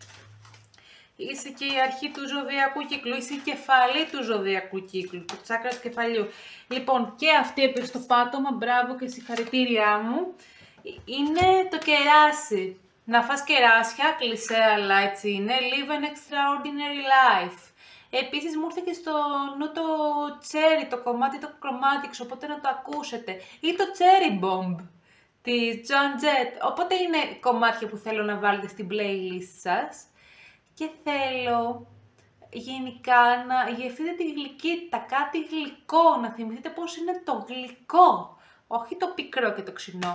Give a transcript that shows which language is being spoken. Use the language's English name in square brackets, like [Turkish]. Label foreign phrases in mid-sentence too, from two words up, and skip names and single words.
[Greek] Είσαι και η αρχή του ζωδιακού κύκλου, είσαι η κεφαλή του ζωδιακού κύκλου, το τσάκρα του κεφαλιού. Λοιπόν, και αυτή έπαιξε στο πάτωμα, μπράβο και συγχαρητήριά μου. Είναι το κεράσι. Να φας κεράσια, κλισέ, αλλά έτσι είναι. [English] Live an extraordinary life. [Greek] Επίσης μου ήρθε και στο νου το cherry, το κομμάτι το chromatics, οπότε να το ακούσετε. Ή το cherry bomb της Joan Jett. Οπότε είναι κομμάτια που θέλω να βάλετε στην playlist σας. Και θέλω γενικά να γευτείτε τη γλυκύτητα, κάτι γλυκό, να θυμηθείτε πώς είναι το γλυκό, όχι το πικρό και το ξινό.